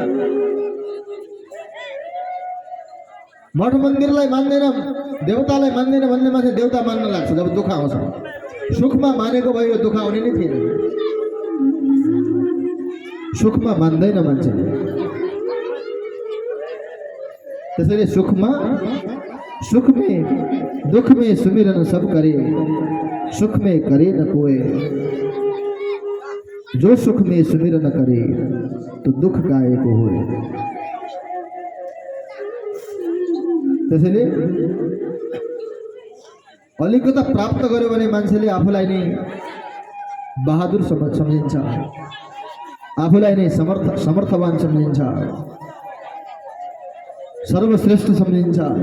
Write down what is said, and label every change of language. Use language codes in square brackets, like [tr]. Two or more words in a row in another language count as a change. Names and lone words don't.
[ne] मठ मन्दिरलाई मान्दैन, देवतालाई मान्दैन भन्ने मान्छे देवता मान्न लाग्छ जब दुःख आउँछ। सुखमा मानेको भयो दुःख आउने नै थिएन। सुखमा मान्दैन मान्छे। त्यसैले सुखमा [hi] सुख में दुख में सुमिरन सब करे सुख में करे न कोई। जो सुख में सुमिरन करे तो दुख काहे को होए। [ne] त्यसैले अलिकता प्राप्त गर्यो भने मान्छेले आफूलाई नै बहादुर सम्झिन्छ, आफूलाई नै समर्थवान सम्झिन्छ, सर्वश्रेष्ठ सम्झिन्छ।